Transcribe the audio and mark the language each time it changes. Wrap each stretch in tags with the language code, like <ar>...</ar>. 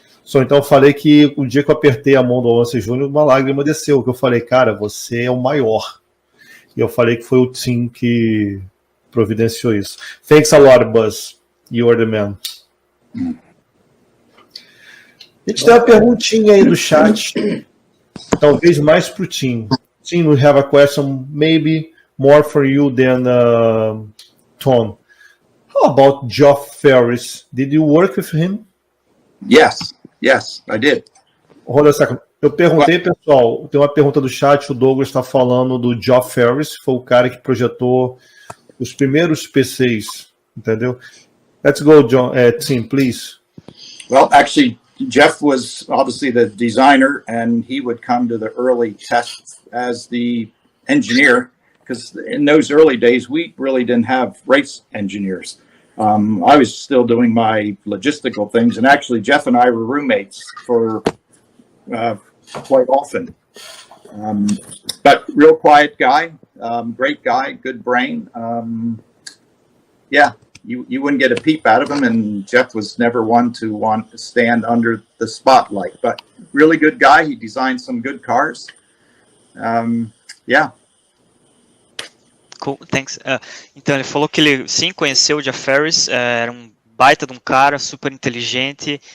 <pt>So, então eu falei que o dia que eu apertei a mão do Alonso Jr., uma lágrima desceu, que eu falei, cara, você é o maior. E eu falei que foi o Tim que providenciou isso.</pt> <en>Thanks a lot, Buzz. You are the man.</en> <pt>A gente tem uma perguntinha aí do chat, talvez mais pro Tim.</pt> <en>Tim, we have a question maybe more for you than Tom. How about Geoff Ferris? Did you work with him? Yes, I did. Hold on a second.</en> <pt>Eu perguntei, pessoal, tem uma pergunta do chat, o Douglas está falando do Geoff Ferris, foi o cara que projetou os primeiros PCs, entendeu?</pt> <en>Let's go, Tim, please. Well, actually, Jeff was obviously the designer, and he would come to the early tests as the engineer, because in those early days, we really didn't have race engineers. I was still doing my logistical things, and actually, Jeff and I were roommates for quite often. But real quiet guy, great guy, good brain. Yeah, you wouldn't get a peep out of him, and Jeff was never one to want to stand under the spotlight. But really good guy. He designed some good cars. Yeah. Cool, thanks.</en> <pt>Então ele falou que ele sim conheceu o Geoff Ferris, era um baita de um cara, super inteligente.</pt>